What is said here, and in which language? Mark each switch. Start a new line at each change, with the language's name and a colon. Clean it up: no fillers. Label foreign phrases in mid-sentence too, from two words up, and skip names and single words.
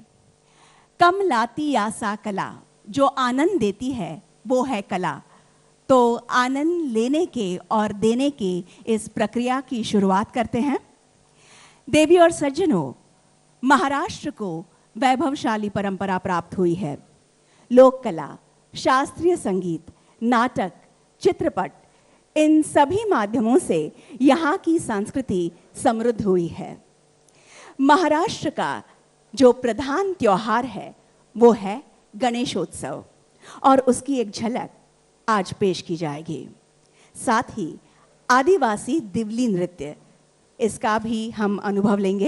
Hindi: कम लाती आसा कला, जो आनंद देती है वो है कला। तो आनंद लेने के और देने के इस प्रक्रिया की शुरुआत करते हैं। देवी और सज्जनों, महाराष्ट्र को वैभवशाली परंपरा प्राप्त हुई है। लोक कला, शास्त्रीय संगीत, नाटक, चित्रपट, इन सभी माध्यमों से यहाँ की संस्कृति समृद्ध हुई है। महाराष्ट्र का जो प्रधान त्योहार है वो है गणेशोत्सव और उसकी एक झलक आज पेश की जाएगी। साथ ही आदिवासी दिवली नृत्य, इसका भी हम अनुभव लेंगे।